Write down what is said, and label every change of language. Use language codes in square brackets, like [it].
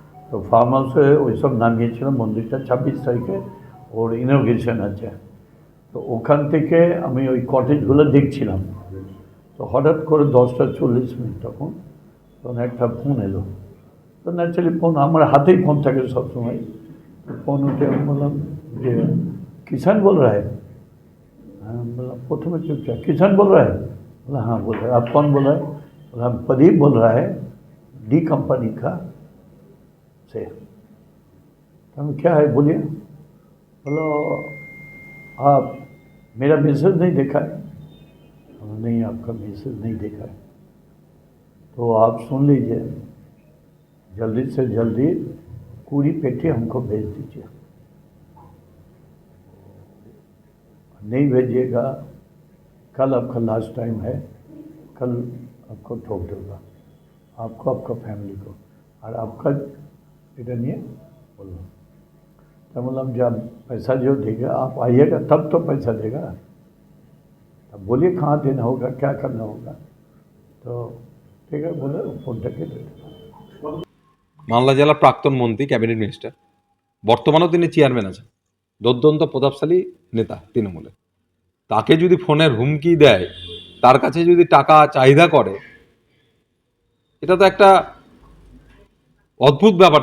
[bn] তো ফার্ম হাউসে ওইসব নামিয়েছিলাম। মন্দিরটা 26 তারিখে ওর ইনোগ্রেশন আছে। তো ওখান থেকে আমি ওই কটেজগুলো দেখছিলাম। তো হঠাৎ করে 10:40 তখন একটা ফোন এলো। তো ন্যাচারালি ফোন, আমার হাতেই ফোন থাকে সবসময়। [hi] तो फोन उठे, हम बोला ये किसान बोल रहा है। हाँ बोला, प्रथम चुपचाप किसान बोल रहा है। बोला हाँ बोल रहा है। आप कौन बोल रहा है? बोला हम प्रदीप बोल रहा है, डी कंपनी का से। हम क्या है बोलिए। बोलो आप मेरा मैसेज नहीं देखा है? नहीं, आपका मैसेज नहीं देखा है। तो आप सुन लीजिए, जल्दी से जल्दी 20 पेटी हमको भेज दीजिए। नहीं भेजिएगा, कल आपका लास्ट टाइम है, कल आपको ठोक दूँगा, आपको, आपका फैमिली को, और आपका इधर नहीं है बोलो। तो मतलब जब पैसा जो देगा आप आइएगा तब तो पैसा देगा। तब बोलिए कहाँ देना होगा, क्या करना होगा। तो ठीक है बोले, फोन करके दे देगा। [bn] মালদা জেলার প্রাক্তন মন্ত্রী, ক্যাবিনেট মিনিস্টার, বর্তমানেও তিনি চেয়ারম্যান আছেন, দুর্দান্ত প্রতাপশালী নেতা তৃণমূলের। তাকে যদি ফোনের হুমকি দেয়, তার কাছে যদি টাকা চাহিদা করে, এটা তো একটা অদ্ভুত ব্যাপার।